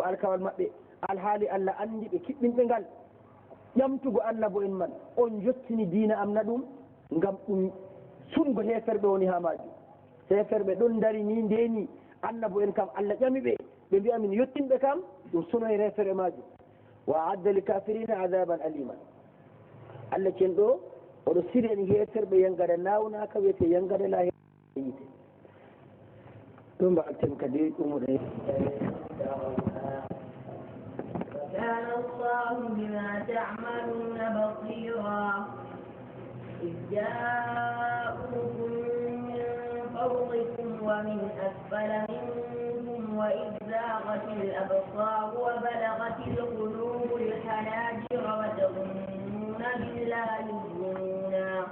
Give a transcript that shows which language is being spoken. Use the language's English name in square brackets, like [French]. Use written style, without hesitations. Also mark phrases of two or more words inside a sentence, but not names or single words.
[Fula] alkawal maɓɓe alhaali Allah andi ɓe kiɓɓinɓe ngal ƴamtugo annabo en man on jottini diina am na ɗum ngam ɗum sungo heferɓe woni ha majum heferɓe ɗon dari ni ndeni annabo en kam Allah ƴami ɓe mbiya min yettinɓe kam ɗum sunoy refere majum [Arabic] وأعد للكافرين عذابا أليما [Fula] Allah cenɗo oɗo siri en heferɓe yangade nawnaka wiyete yangade la yite ɗum mbaɗten kadi ɗumuɗe [Arabic] وكان الله بما تعملون بصيرا إذ جاءوكم من فوقكم ومن أسفل منكم وإذ زاغت الأبصار وبلغت القلوب الحناجر وتظنون بالله الظنونا